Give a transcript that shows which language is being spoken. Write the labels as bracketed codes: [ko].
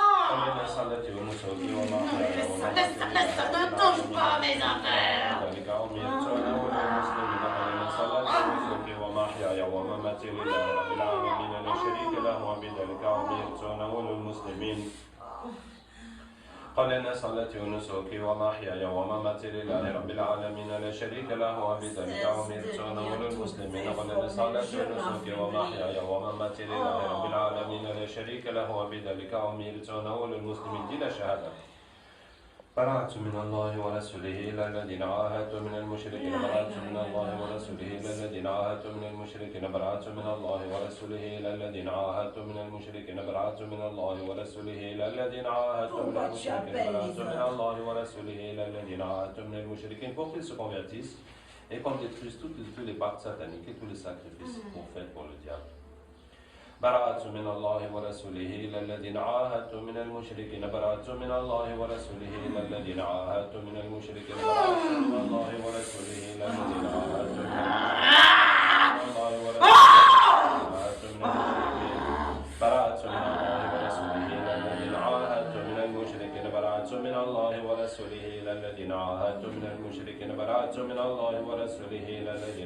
[ar] قل إن صلاتي ونسكي ومحياي ومماتي [fr] Ne touche pas mes affaires. [ar] ذلك أمرت وأنا أول المسلمين. قل إن صلاتي ونسكي ومحياي ومماتي لله رب العالمين لا شريك له وبذلك أمرت وأنا أول المسلمين. قل إن صلاتي ونسكي ومحياي ومماتي لله رب العالمين لا شريك له وبذلك أمرت وأنا أول المسلمين. قل إن صلاتي ونسكي ومحياي ومماتي لله رب العالمين لا شريك له وبذلك أمرت وأنا أول المسلمين. دي لا شهادة. براءة من الله ورسوله إلى الذين عاهدتم من المشركين براءة من الله ورسوله إلى الذين عاهدتم من المشركين براءة من الله ورسوله إلى الذين عاهدتم من المشركين براءة من الله ورسوله إلى الذين عاهدتم من المشركين براءة من الله ورسوله إلى الذين عاهدتم من المشركين. [fr] Pour qu'ils se convertissent et qu'on détruise tous les pactes sataniques et tous les sacrifices qu'on fait pour le diable. [ar] براءة من الله ورسوله إلى الذين عاهدتم من المشركين براءة من الله ورسوله إلى الذين عاهدتم من المشركين براءة من الله ورسوله إلى الذين عاهدتم من الله ورسوله براءة من الله ورسوله إلى الذين عاهدتم من المشركين براءة من الله ورسوله إلى الذين عاهدتم من المشركين براءة من الله ورسوله إلى الذين